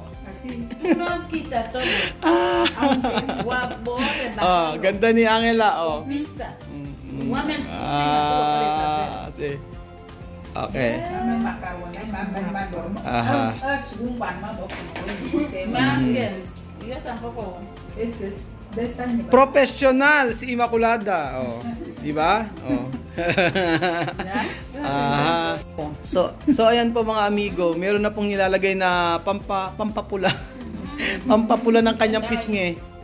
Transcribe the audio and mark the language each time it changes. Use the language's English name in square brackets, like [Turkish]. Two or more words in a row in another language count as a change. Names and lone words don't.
[Spanish] Tú no quitas todo. Guapo, [Filipino] Ganda ni Angela, oh. Pizza. [Spanish] Sí. Okay. Ajá. Más que yo tampoco. [Filipino] Professional si Immaculada. Oh. Di ba? Oh. Aha. So ayan po mga amigo, meron na pong nilalagay na pampapula. Pampapula ng kanyang pisngi.